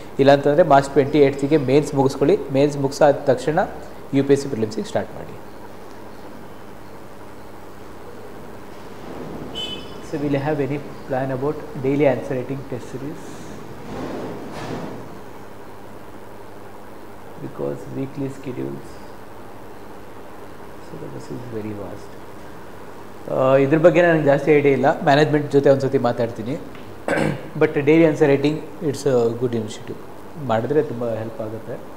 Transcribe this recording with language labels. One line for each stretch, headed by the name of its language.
Kannada: ಇಲ್ಲಾಂತಂದರೆ March 28ಗೆ mains ಮುಗಿಸ್ಕೊಳ್ಳಿ. Mains ಮುಗಿಸಾದ ತಕ್ಷಣ UPSC ಪ್ರಿಲಿಮ್ಸಿಗೆ start ಮಾಡಿ.
English: So will have any plan about daily answer writing test series? Because weekly schedules, syllabus is very vast.
Kannada: ಇದ್ರ ಬಗ್ಗೆ ನನಗೆ ಜಾಸ್ತಿ idea ಇಲ್ಲ, ಮ್ಯಾನೇಜ್ಮೆಂಟ್ ಜೊತೆ ಒಂದು ಸತಿ ಮಾತಾಡ್ತೀನಿ. But daily answer writing
English: it's a good initiative,
Kannada: ಮಾಡಿದ್ರೆ ತುಂಬ ಹೆಲ್ಪ್ ಆಗುತ್ತೆ.